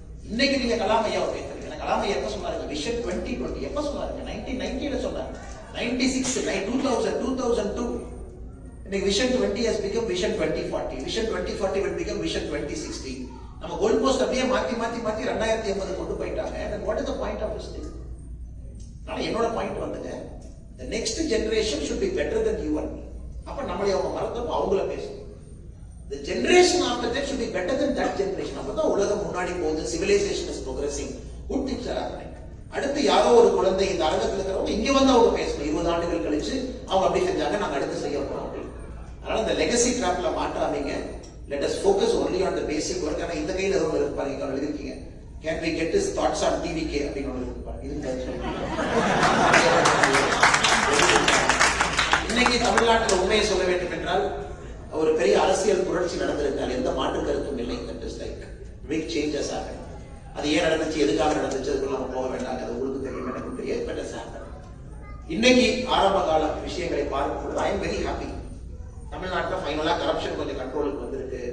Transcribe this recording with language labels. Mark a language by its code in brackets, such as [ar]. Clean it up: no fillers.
[ta] இன்னைக்கு நீங்க கலாம் ஐயாவை பேசுறீங்க, கலாம் ஐயா எப்ப சொன்னாருங்க, விஷன் 2020 எப்ப சொன்னாருங்க? 1990 சொன்னாரு, 96, 2000, 2002. இன்னைக்கு [en] Vision 20 has become vision 2040. Vision 2040 will become vision 2060. [ta] நம்ம கோல் போஸ்ட் அப்படியே மாத்தி 2080 கொண்டு போயிட்டாங்க. [en] And what is the point of this thing? [ta] நான் என்னோட பாயிண்ட் வந்துங்க, [en] the next generation should be better than you and me. [ta] அப்ப நம்மளே அவங்க மறந்தப்ப அவங்கள பேசணும். [en] The generation after that should be better than that generation. [ta] அப்பதான் உலகம் முன்னாடி போகுது, [en] civilization is progressing, good things are happening. [ta] அடுத்து யாரோ ஒரு குழந்தை இந்த அரங்கத்தில் இருக்கிறவங்க இங்க வந்து அவங்க பேசணும், 20 ஆண்டுகள் கழிச்சு அவங்க அப்படி செஞ்சாங்க, நாங்க அடுத்து செய்ய போறோம். அதனால இந்த legacy ட்ராப்ல மாட்டாதீங்க. [en] Let us focus only on the basic work. [ta] ஆனா இந்த கையில ஏதோ இருப்பாங்க, எழுதிருக்கீங்க, [en] can we get his thoughts on TVK [ta] அப்படின்னு ஒன்று இருப்பாங்க. இன்னைக்கு தமிழ்நாட்டில் உண்மையை சொல்ல வேண்டும் என்றால் ஒரு பெரிய அரசியல் புரட்சி நடந்திருக்கால் எந்த மாற்று கருத்தும் இல்லை. [en] That is like big changes happen. [ta] அது ஏன் நடந்துச்சு, எதுக்காக நடந்துச்சு, அதுக்குள்ள நம்ம போக வேண்டாம், அது உங்களுக்கு தெரியும், எனக்கு தெரியாது. [en] But it happened. [ta] இன்னைக்கு ஆரம்ப கால விஷயங்களை பார்க்கும்போது [en] I am very happy. [ta] தமிழ்நாட்டில் ஃபைனலா கரப்ஷன் கொஞ்சம் கண்ட்ரோலுக்கு வந்திருக்கு.